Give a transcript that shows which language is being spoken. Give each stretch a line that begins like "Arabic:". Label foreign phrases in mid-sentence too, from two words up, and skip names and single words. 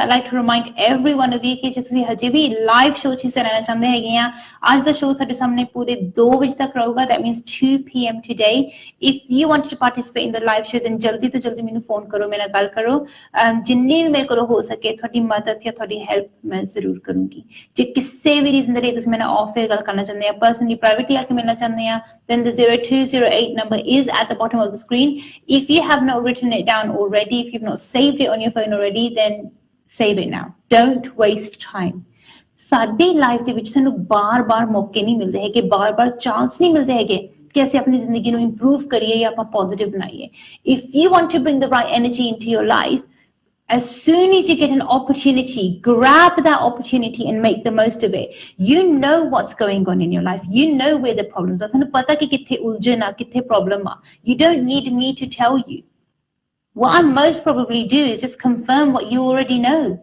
English: I'd like to remind every one of you
Punjabi: ਕਿ ਜੇ ਤੁਸੀਂ ਹਜੇ ਵੀ
English: live show
Punjabi: 'ਚ ਹਿੱਸਾ ਲੈਣਾ ਚਾਹੁੰਦੇ ਹੈਗੇ ਆ, ਅੱਜ ਦਾ ਸ਼ੋਅ ਤੁਹਾਡੇ ਸਾਹਮਣੇ ਪੂਰੇ 2 ਵਜੇ ਤੱਕ ਰਹੂਗਾ.
English: That means 2 PM today. If you want to participate in the live show, then
Punjabi: ਜਲਦੀ ਤੋਂ ਜਲਦੀ ਮੈਨੂੰ ਫੋਨ ਕਰੋ, ਮੇਰੇ ਨਾਲ ਗੱਲ ਕਰੋ. ਜਿੰਨੀ ਵੀ ਮੇਰੇ ਕੋਲੋਂ ਹੋ ਸਕੇ ਤੁਹਾਡੀ ਮਦਦ ਜਾਂ ਤੁਹਾਡੀ ਹੈਲਪ ਮੈਂ ਜ਼ਰੂਰ ਕਰੂੰਗੀ. ਜੇ ਕਿਸੇ ਵੀ ਰੀਜ਼ਨ ਦੇ ਲਈ ਤੁਸੀਂ ਮੇਰੇ ਨਾਲ
English: off air
Punjabi: ਗੱਲ ਕਰਨਾ ਚਾਹੁੰਦੇ ਆ,
English: personally privately
Punjabi: ਆ ਕੇ ਮਿਲਣਾ ਚਾਹੁੰਦੇ ਆ,
English: then the 0208 number is at the bottom of the screen. If you have not written it down already, if you've not saved it on your phone already, then save it now. Don't waste time.
Punjabi: ਸਾਡੀ ਲਾਈਫ ਦੇ ਵਿੱਚ ਸਾਨੂੰ ਬਾਰ-ਬਾਰ ਮੌਕੇ ਨਹੀਂ ਮਿਲਦੇ ਹੈਗੇ, ਬਾਰ-ਬਾਰ ਚਾਂਸ ਨਹੀਂ ਮਿਲਦੇ ਹੈਗੇ ਕਿ ਅਸੀਂ ਆਪਣੀ ਜ਼ਿੰਦਗੀ ਨੂੰ ਇੰਪਰੂਵ ਕਰੀਏ ਜਾਂ ਆਪਾਂ ਪੋਜ਼ਿਟਿਵ ਬਣਾਈਏ.
English: If you want to bring the right energy into your life, as soon as you get an opportunity, grab that opportunity and make the most of it. You know what's going on in your life. You know where the problems are.
Punjabi: ਤੁਹਾਨੂੰ ਪਤਾ ਕਿ ਕਿੱਥੇ ਉਲਝਣ ਆ, ਕਿੱਥੇ ਪ੍ਰੋਬਲਮ ਆ.
English: You don't need me to tell you. What I most probably do is just confirm what you already know.